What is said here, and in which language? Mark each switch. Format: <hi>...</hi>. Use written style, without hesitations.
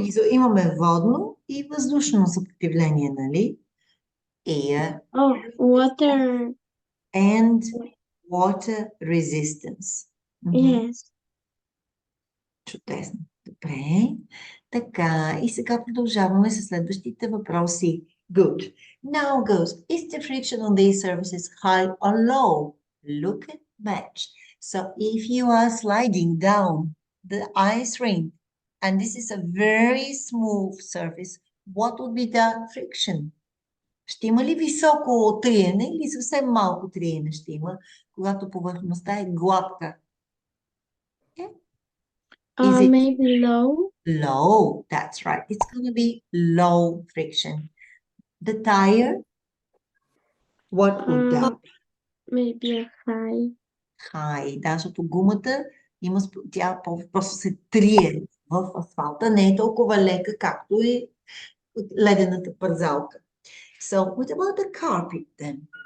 <bg>Имаме водно и въздушно съпротивление, нали?</bg> <en>Air Water. and water resistance. Yes.</en> <bg>Чудесно. Добре. Така, и сега продължаваме с следващите въпроси.</bg> <en>Good. Now goes, is the friction on these surfaces high or low? Look at match. So if you are sliding down the ice rink, and this is a very smooth surface, what would be the friction?</en> <bg>Ще има ли високо триене или съвсем малко триене ще има, когато повърхността е гладка?</bg> <en>Is it Maybe low. low? That's right. It's going to be low friction. The tire, what would that be? Maybe a high. High.</en> <bg>Да, защото гумата тя просто се трие в асфалта. Не е толкова лека, както е ледената пързалка.</bg> <en>So, what about the carpet then?</en>